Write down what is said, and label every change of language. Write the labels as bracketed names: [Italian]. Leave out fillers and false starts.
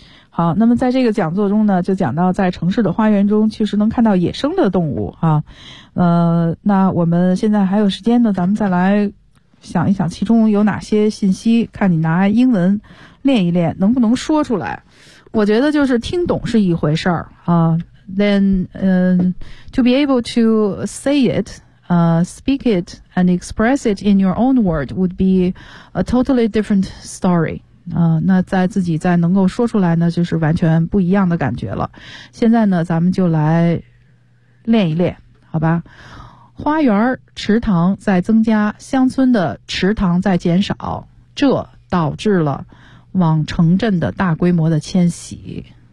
[Chinese] 好那么在这个讲座中呢就讲到在城市的花园中其实能看到野生的动物啊那我们现在还有时间呢咱们再来想一想其中有哪些信息看你拿英文练一练能不能说出来我觉得就是听懂是一回事儿啊。 [English] Then, to be able to say it, speak it, and express it in your own word would be a totally different story. [Chinese] 那在自己再能够说出来呢，就是完全不一样的感觉了。现在呢，咱们就来练一练，好吧？花园池塘在增加，乡村的池塘在减少，这导致了往城镇的大规模的迁徙。